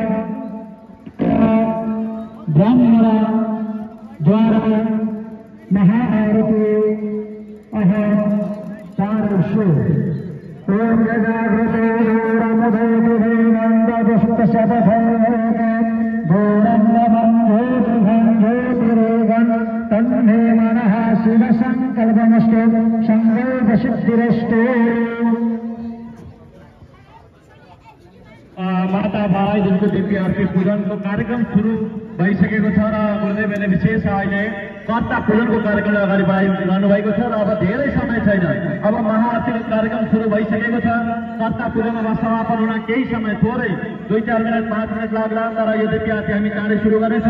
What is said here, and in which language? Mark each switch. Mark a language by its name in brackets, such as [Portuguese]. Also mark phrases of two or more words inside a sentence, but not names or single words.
[Nepali] ब्राह्मण द्वारा महाआरती [Sanskrit] अहम चारुषु ओम यजाग्रते तन्मे मनः शिव संकल्पमस्तु संकल्पसिद्धिरस्तु माता [Nepali] 12 दिनको दिव्य आरती पूजनको कार्यक्रम सुरु भइसकेको छ र गुरुदेवले विशेष अहिले कर्ता पूजनको कार्यक्रम अगाडि बढाइरहनु भएको छ र अब धेरै समय छैन। अब महाआरतीको कार्यक्रम सुरु भइसकेको छ। कर्ता पूजनमा समापन हुन केही समय थोरै 2-4 मिनट 5 मिनट लाग्ला, तर यो दिव्य आरती हामी चाँडै सुरु गर्नेछौँ।